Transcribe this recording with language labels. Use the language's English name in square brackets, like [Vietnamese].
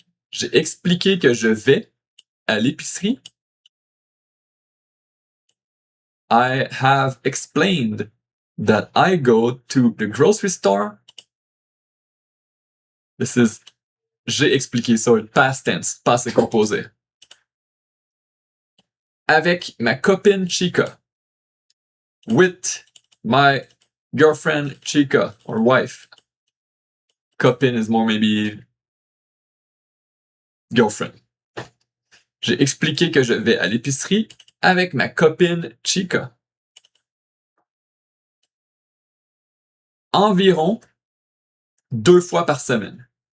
[French] J'ai expliqué que je vais à l'épicerie. [English] I have explained that I go to the grocery store. This is [French] j'ai expliqué, [English] so past tense, [French] passé composé. Avec ma copine Chica. [English] With my girlfriend Chica, or wife. Copine is more maybe girlfriend. [French] J'ai expliqué que je vais à l'épicerie avec ma copine Chica. Environ 2 fois par semaine.